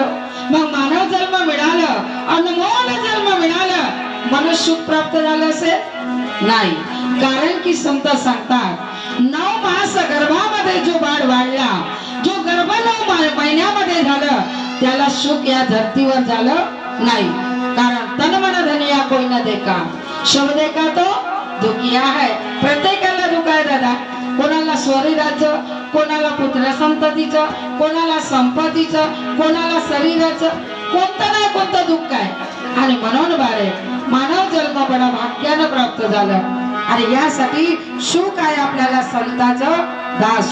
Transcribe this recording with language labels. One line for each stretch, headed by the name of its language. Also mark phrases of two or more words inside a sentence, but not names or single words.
Marathi: मग मानव जन्म मिळालं, अनमोल जन्म मिळालं, मनुष्य सुख प्राप्त झालं असेल? नाही. कारण की संत सांगतात 9 मास गर्भामध्ये जो बाळ वाढला, जो गर्भ 9 महिन्यामध्ये झालं, त्याला सुख या धरतीवर झालं नाही.
Hindi: कारण तन मन धनिया कोई न देखा, शब्द देखा तो दुखिया है.
Marathi: प्रत्येकाला दुःख आहे दादा. कोणाला शरीराचं, कोणाला पुत्र संततीचं, कोणाला संपत्तीचं, कोणाला शरीराचं, कोणतं ना कोणतं दुःख आहे. आणि म्हणून बारे मानव जन्म बडा भाग्यानं प्राप्त झालं. आणि यासाठी सुख आहे आपल्याला संताचं दास.